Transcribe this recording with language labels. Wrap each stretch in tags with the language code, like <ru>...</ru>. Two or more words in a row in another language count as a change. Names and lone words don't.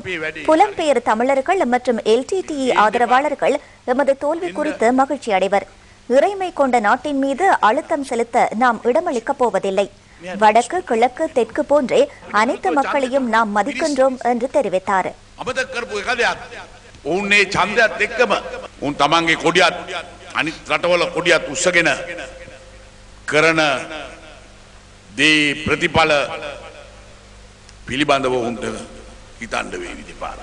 <ta>புலம்பெயர் தமிழர்கள் மற்றும் LTTE ஆதரவாளர்கள் எமது தோல்வி குறித்து மகிழ்ச்சி அடைவர். இறைமை கொண்ட நாட்டின் மீது அழுத்தம் செலுத்த நாம் இடமளிக்கப் போவதில்லை. வடக்கு, கிழக்கு, தெற்கு போன்றே அனைத்து மக்களையும் நாம் மதிக்கின்றோம் என்று தெரிவித்தார்.</ta> <si>ඔවුන්නේ ඡන්දයත් එක්කම උන් තමන්ගේ කොඩියත් අනිත් රටවල කොඩියත් උස්සගෙන කරන දේ ප්‍රතිඵල පිළිබඳව උන්ට හිතන්න වෙයි දෙපාර.</si>